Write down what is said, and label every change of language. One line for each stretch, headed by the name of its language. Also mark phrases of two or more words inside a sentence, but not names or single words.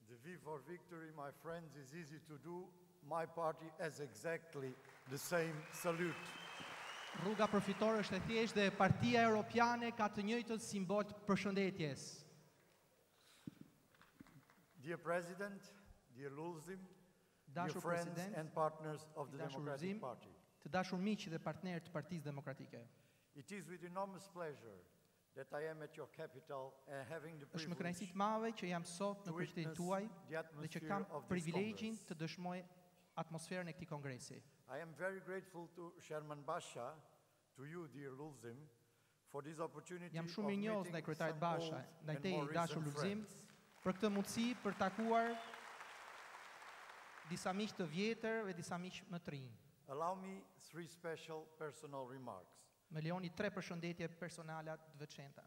English: V for victory, my friends, is easy to do. My party has exactly the same salute.
Albanian: Rruga përfitore është e thjeshtë dhe Partia Europiane ka të njëjtën simbol të përshëndetjes.
English: Dear President, dear Lulzim, dear
Albanian: Dashur
English: friends
Albanian: President,
English: and partners of the
Albanian: dashur
English: Democratic
Albanian: Lulzim,
English: Party.
Albanian: Të dashur miq dhe partnerë të Partisë Demokratike.
English: It is with enormous pleasure that I am at your capital and having the
Albanian: Është me
English: privilege
Albanian: kënaqësi të madhe që jam sot në
English: to
Albanian: qytetin
English: witness
Albanian: tuaj
English: the
Albanian: dhe që
English: atmosphere
Albanian: kam
English: of this
Albanian: privilegjin
English: Congress.
Albanian: të dëshmoj atmosferën e këtij kongresi.
English: I am very grateful to Sherman Basha, to you, dear Lulzim, for this opportunity
Albanian: Jam
English: of
Albanian: shumë i njohur ndaj
English: meeting
Albanian: kryetarit
English: some
Albanian: Basha,
English: old
Albanian: ndaj
English: and
Albanian: teje
English: more
Albanian: i dashur
English: recent
Albanian: Lulzim,
English: friends.
Albanian: për këtë mundësi për takuar disa miq të vjetër dhe disa miq më të rinj.
English: Allow me three special personal remarks.
Albanian: Më lejoni 3 përshëndetje personale të veçanta.